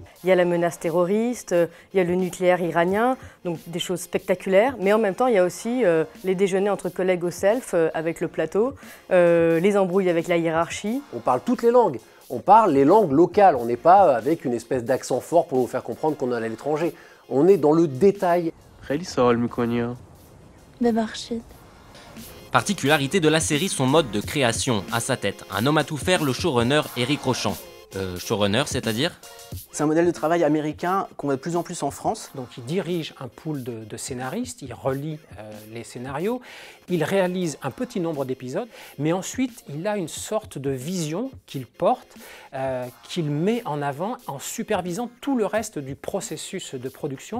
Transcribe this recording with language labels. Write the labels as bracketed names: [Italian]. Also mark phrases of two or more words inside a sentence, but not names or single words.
[French] Il y a la menace terroriste, il y a le nucléaire iranien, donc des choses spectaculaires, mais en même temps il y a aussi les déjeuners entre collègues au self avec le plateau, les embrouilles avec la hiérarchie. On parle toutes les langues, on parle les langues locales, on n'est pas avec une espèce d'accent fort pour nous faire comprendre qu'on est à l'étranger. On est dans le détail. [Persian] خیلی سوال می‌کنی ها. ببخشید. [French] Particularité de la série, son mode de création. À sa tête, un homme à tout faire, le showrunner Éric Rochant. Showrunner, c'est-à-dire ? C'est un modèle de travail américain qu'on voit de plus en plus en France. Donc il dirige un pool de scénaristes, il relit les scénarios, il réalise un petit nombre d'épisodes, mais ensuite il a une sorte de vision qu'il porte, qu'il met en avant en supervisant tout le reste du processus de production.